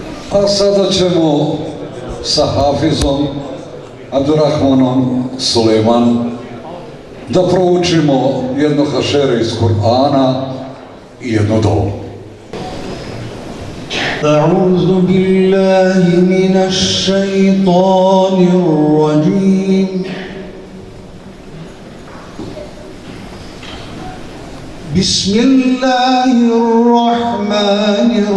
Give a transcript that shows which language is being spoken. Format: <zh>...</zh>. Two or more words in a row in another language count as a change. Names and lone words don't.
<bs>A sada ćemo sa Hafizom Abdurrahmanom Sulejman da proučimo jedno hašere iz Kur'ana i jedno dovu.</bs> <ar>أعوذ بالله من الشيطان الرجيم بسم الله الرحمن</ar>